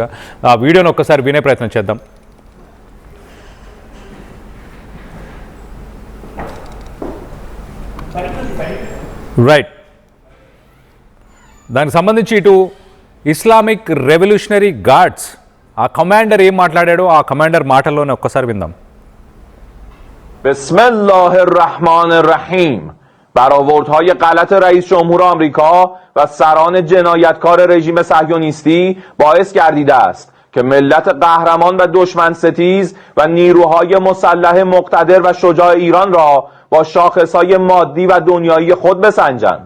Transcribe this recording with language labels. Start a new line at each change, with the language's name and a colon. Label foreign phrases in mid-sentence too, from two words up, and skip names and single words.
Telugu: ఆ వీడియోని ఒక్కసారి వినే ప్రయత్నం చేద్దాం. రైట్, దానికి సంబంధించి ఇటు ఇస్లామిక్ రెవల్యూషనరీ గార్డ్స్ ఆ కమాండర్ ఏం మాట్లాడాడో ఆ కమాండర్ మాటల్లోనే ఒక్కసారి విందాం.
Arabic: بسم الله الرحمن الرحيم.
Persian: برآوردهای غلط رئیس جمهور آمریکا و سران جنایتکار رژیم صهیونیستی باعث گردیده است که ملت قهرمان و دشمن ستیز و نیروهای مسلح مقتدر و شجاع ایران را با شاخصهای مادی و دنیایی خود بسنجند.